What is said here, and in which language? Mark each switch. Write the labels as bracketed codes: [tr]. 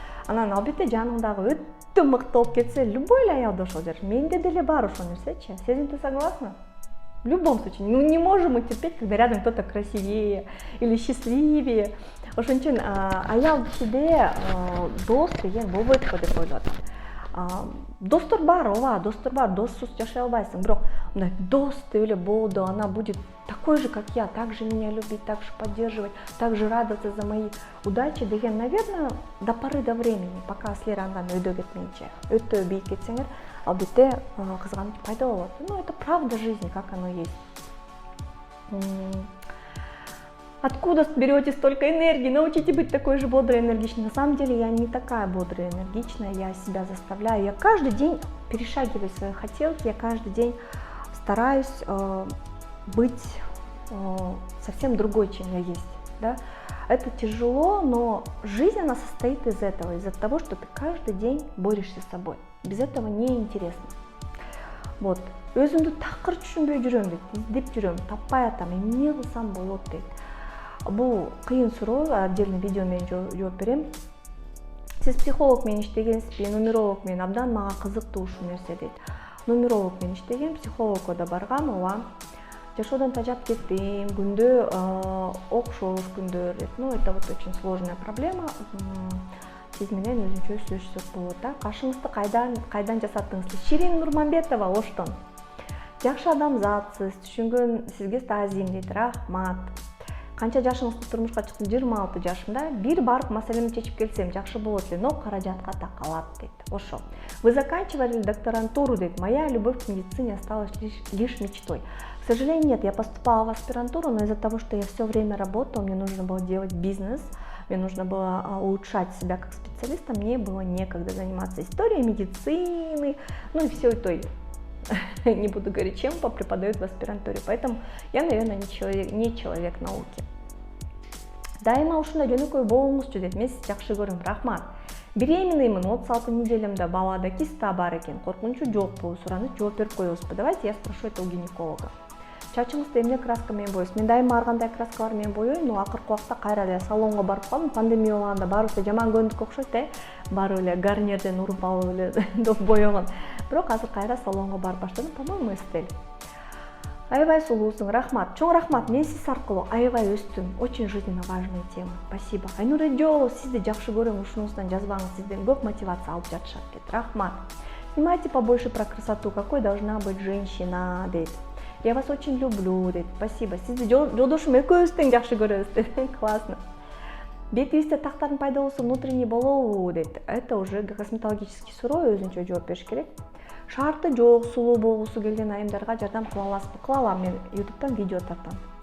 [ky] Анан албетте жаныңдагы өтө мыкты болуп кетсе, любой эле аялда ошол жер. Менде деле бар ошол нерсечи. Сезим, [ru] ты согласна? В любом случае, не можем мы терпеть, когда рядом кто-то красивее или счастливее. [ky] Ошон үчүн аял кишиде дос деген болбойт го деп ойлоп атам. Достор бар, ооба, достор бар, доссуз жашай албайсың, бирок мындай дос деп эле болду, [ru] она будет такой же, как я, так же меня любить, так же поддерживать, так же радоваться за мои удачи [ky] деген, [ru] наверное, до поры до времени, пока [ky] силер андан өйдө кетмейинче, өтө бийик кетсеңер, албетте кызганыч пайда болот. [ru] Ну, это правда жизни, как оно есть. Откуда берете столько энергии? Научите быть такой же бодрой и энергичной. На самом деле я не такая бодрая и энергичная, я себя заставляю. Я каждый день перешагиваю свои хотелки, я каждый день стараюсь быть совсем другой, чем я есть. Да? Это тяжело, но жизнь, она состоит из этого, из-за того, что ты каждый день борешься с собой. Без этого неинтересно. Вот. [ky] Өзүмдү такыр түшүнбөй жүрөм дейт, издеп жүрөм, таппай атам, эмне кылсам болот дейт. Бул кыйын суроо, [ru] отдельный видео [ky] менен жооп берем. Сиз психолог менен иштегенсизби, нумеролог менен? Абдан мага кызыктуу ушул нерсе дейт. Нумеролог менен иштеген, психологко да баргам, ооба. жашоодон тажап кеттим, күндө окшош күндөр. [ru] Ну, это вот очень сложная проблема. [ky] Сиз менен өзүнчө сүйлөшсөк болот да. Кашыңызды кайдан жасаттыңыз? Ширин Нурманбетова Оштон. Жакшы адамзатсыз, түшүнгөн сизге таазим дейт. Рахмат. Канча жашыңызда турмушка чыктым? 26 жашымда. Бир барып маселемди чечип келсем жакшы болот эле, но каражатка такалат дейт. Ошо. [ru] Вы заканчивали докторантуру, дейт. Моя любовь к медицине осталась лишь мечтой. К сожалению, нет, я поступала в аспирантуру, но из-за того, что я все время работала, мне нужно было делать бизнес, мне нужно было улучшать себя как специалиста, мне было некогда заниматься историей медицины, ну и все той. Не буду говорить, чем преподают в аспирантуре, поэтому я, наверное, не человек науки. [ky] Дайыма ушундай жөнөкөй болуңузчу дейт. Мен сизди жакшы көрөм. Рахмат. Беременныймын, 36 неделямда, балада киста бар экен. Коркунучу жокпу? Сураныч жооп берип коебузбу? [ru] Давайте я спрошу это у гинеколога. [ky] Чачыңызды эмне краска менен боёйсуз? Мен дайыма ар кандай краскалар менен боёйм, но акыркы убакта кайра эле салонго барып калдым. Пандемия болгондо баарыбыз жаман көндүк окшойт, барып эле гарнирден уруп алып эле доп боёгон. Бирок азыр кайра салонго барып баштадым, [ru] по-моему, стиль. [ky] Аябай сулуусуң, рахмат. Чоң рахмат, мен сиз аркылуу аябай өстүм. [ru] Очень жизненно важная тема. Спасибо. [ky] Айнур Эджолов, сизди жакшы көрөм, ушунусунан жазбаңыз, сизден көп мотивация алып жатышат дейт. Рахмат. [ru] Снимайте побольше про красоту, какой должна быть женщина, дейт. Я вас очень люблю, дейт. Спасибо. [ky] Сизди жолдошум экөөбүз тең жакшы көрөбүз, дейт. Классно. Бетибизде тактардын пайда болсо внутренний болобу, дейт. [ru] Это уже косметологический [ky] суроо, өзүнчө жооп бериш керек. Шарты жок, сулуу болгусу келген айымдарга жардам кыла аласызбы? Кыла алам, мен YouTube'дан видео тартам.